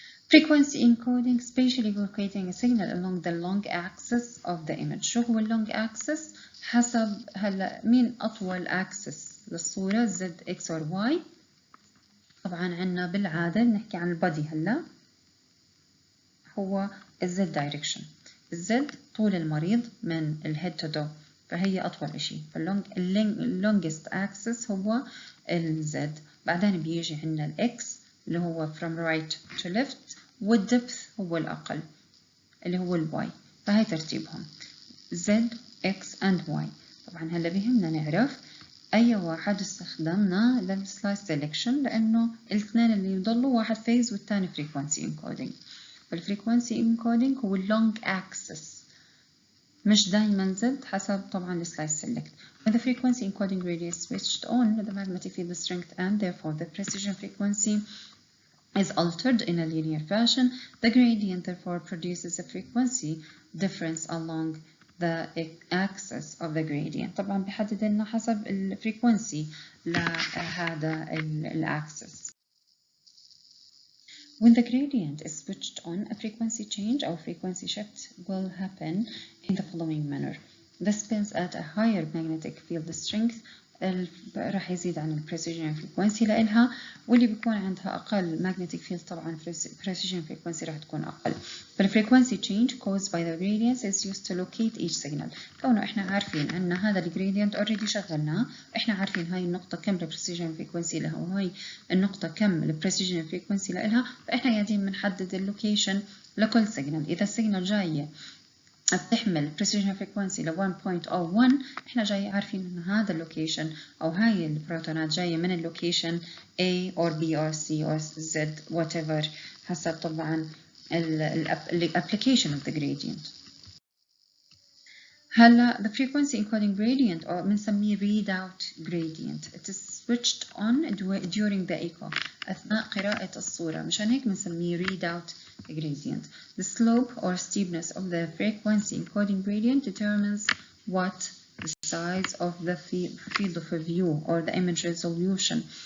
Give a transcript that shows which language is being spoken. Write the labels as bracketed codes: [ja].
[en] Frequency encoding spatially locating a signal along the long axis of the image. [ar] شو هو long axis؟ حسب هلا مين أطول axis للصورة Z X or Y. طبعا عنا بالعادة بنحكي عن البادي هلا هو الZ direction. الزد طول المريض من الهيد تو دو، فهي أطول شيء، فاللونجست axis هو الزد. بعدين بيجي عندنا الإكس اللي هو from right to left، والدبث هو الأقل اللي هو الواي. فهي ترتيبهم Z X and Y. طبعا هلا بيهمنا نعرف أي واحد استخدمنا للسلايس سelection، لأنه الاثنين اللي يضلوا واحد phase والثاني frequency encoding. الفريكونسي encoding هو اللونج axis، مش دايما زد، حسب طبعا السلايس select. [en] When the frequency encoding gradient is switched on, the magnetic field strength and therefore the precision frequency is altered in a linear fashion. The gradient therefore produces a frequency difference along the axis of the gradient. [ar] طبعا بحدد لنا حسب الفريكونسي لهذا الأكسس. [en] When the gradient is switched on, a frequency change or frequency shift will happen in the following manner. The spins at a higher magnetic field strength [ar] راح يزيد عن البريسيجن فريكونسي لإلها، واللي بيكون عندها أقل magnetic field طبعا [en] precision frequency [ar] راح تكون أقل. [en] The frequency change caused by the gradients is used to locate each signal. [ar] كونه إحنا عارفين أن هذا الجريدينت already شغلناه، إحنا عارفين هاي النقطة كم البريسيجن فريكونسي لها وهاي النقطة كم البريسيجن فريكونسي لإلها، فإحنا قاعدين بنحدد اللوكيشن لكل سيجنال. إذا السيجنال جاية بتحمل precision frequency ل 1.01، احنا جاي عارفين ان هذا اللوكيشن او هاي البروتونات جايه من اللوكيشن [en] A or B or C or Z whatever [ar] حسب طبعا [en] application of the gradient. [ar] هلا [en] the frequency encoding gradient [ar] أو بنسميه [en] readout gradient. It is switched on during the echo [ar] أثناء قراءة الصورة، مشان هيك بنسميه readout [en] gradient. The slope or steepness of the frequency encoding gradient determines what the size of the field of view or the image resolution.